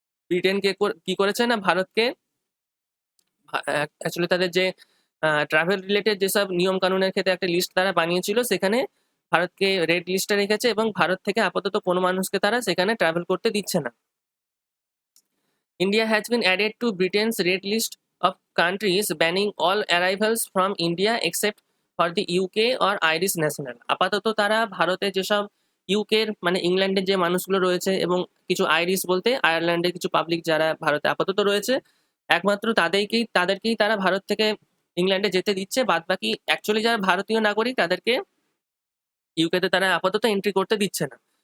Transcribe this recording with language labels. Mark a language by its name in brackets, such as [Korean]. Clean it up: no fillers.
[Bangla] Britain কি করেছে না ভারতকে অ্যাকচুয়ালি তাদের যে ট্রাভেল রিলেটেড যেসব নিয়ম কানুনের ক্ষেত্রে একটা লিস্ট তারা বানিয়েছিল, সেখানে ভারতকে রেড লিস্টে রেখেছে এবং ভারত থেকে আপাতত কোনো মানুষকে তারা সেখানে ট্রাভেল করতে দিচ্ছে না। [English] India has been added to Britain's red list of countries banning all arrivals from India except for the UK or Irish national. [Bangla] আপাতত তারা ভারতে যেসব ইউকের মানে ইংল্যান্ডের যে মানুষগুলো রয়েছে এবং কিছু আইরিশ বলতে আয়ারল্যান্ডের কিছু পাবলিক যারা ভারতে আপাতত রয়েছে, একমাত্র তাদেরকেই তারা ভারত থেকে ইংল্যান্ডে যেতে দিচ্ছে। বাদ বাকি অ্যাকচুয়ালি যারা ভারতীয় নাগরিক তাদেরকে ইউকেতে তারা আপাতত এন্ট্রি করতে দিচ্ছে না।